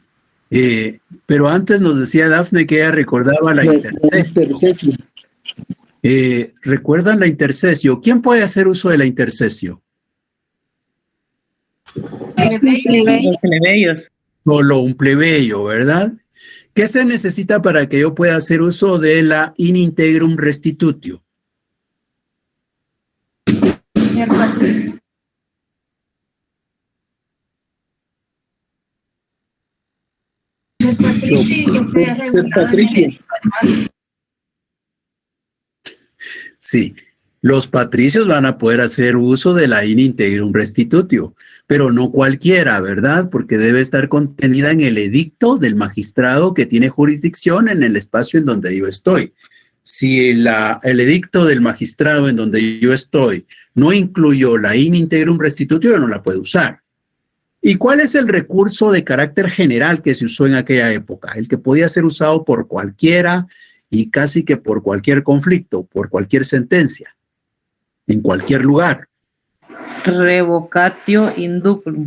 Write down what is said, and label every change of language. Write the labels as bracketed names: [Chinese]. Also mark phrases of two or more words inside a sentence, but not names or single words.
[Spanish] Pero antes nos decía Dafne que ella recordaba la intercesio. ¿Recuerdan la intercesio? ¿Quién puede hacer uso de la intercesio? Los plebeyos. Solo un plebeyo, ¿verdad? ¿Qué se necesita para que yo pueda hacer uso de la [Latin] in integrum restitutio? [Spanish] Ser patricio. Ser patricio y que sea regulado en el edicto anual. Sí, los patricios van a poder hacer uso de la [Latin] in integrum restitutio, [Spanish] pero no cualquiera, ¿verdad? Porque debe estar contenida en el edicto del magistrado que tiene jurisdicción en el espacio en donde yo estoy. Si el edicto del magistrado en donde yo estoy no incluyó la [Latin] in integrum restitutio, [Spanish] yo no la puedo usar. ¿Y cuál es el recurso de carácter general que se usó en aquella época? El que podía ser usado por cualquiera y casi que por cualquier conflicto, por cualquier sentencia, en cualquier lugar. [Latin] Revocatio indubrum.